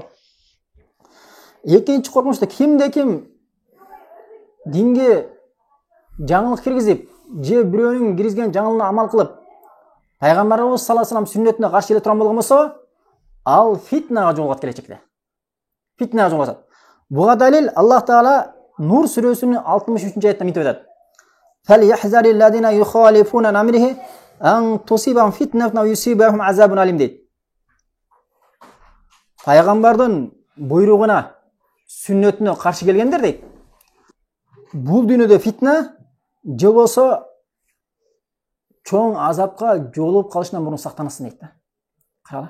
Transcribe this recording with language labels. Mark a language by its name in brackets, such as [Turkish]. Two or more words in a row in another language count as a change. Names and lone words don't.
[Kyrgyz] Экинчи коркунучтуу кимде-ким динге жаңылык киргизип, же бирөөнүн киргизген жаңылыгына амал кылып, пайгамбарыбыз [Arabic] صلى الله عليه وسلم [Kyrgyz] сүннөтүнө каршы келе турган болгон болсо, ал фитнага жолугат келечекте. Фитнага жолугат. Буга далил Аллах Таала Нур сүрөсүнүн 63-аятында мынтип айтат. [Arabic] فليحذر الذين يخالفون عن أمره أن تصيبهم فتنة أو يصيبهم عذاب أليم дейт. [Kyrgyz] Пайгамбардын буйругуна, сүннөтүнө каршы келгендер дейт. Бул дүйнөдө фитна же болсо чоң азапка жолугуп калышынан мурун сактанысын дейт да. Каралы.